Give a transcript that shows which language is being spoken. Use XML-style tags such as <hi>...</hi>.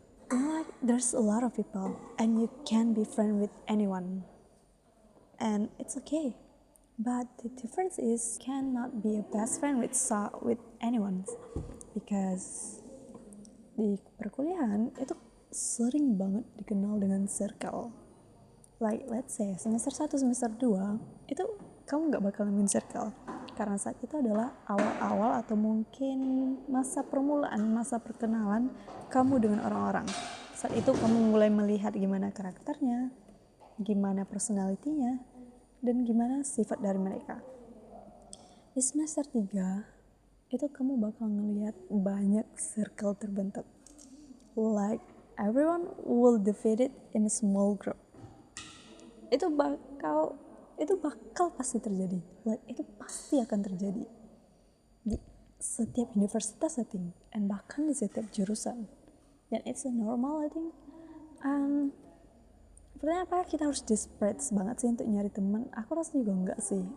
<en>Like there's a lot of people and you can be friend with anyone and it's okay, but the difference is cannot be a best friend with anyone, because</en> <id>di perkuliahan itu sering banget dikenal dengan circle.</id> <en>Like let's say</en> <id>semester 1, semester 2 itu kamu nggak bakal nemuin circle karena saat itu adalah awal-awal atau mungkin masa permulaan, masa perkenalan kamu dengan orang-orang. Saat itu kamu mulai melihat gimana karakternya, gimana personalitinya, dan gimana sifat dari mereka. Di semester 3 itu kamu bakal ngelihat banyak circle terbentuk.</id> <en>Like everyone will divide it in a small group.</en> <id>Itu bakal pasti terjadi. Like itu pasti akan terjadi di setiap universitas,</id> <en>I think,</en> <id>and bahkan di setiap jurusan. Dan</id> <en>it's a normal, I think.</en> <id>Pertanyaan apa kita harus desperate banget sih untuk nyari teman? Aku rasa juga enggak sih.</id>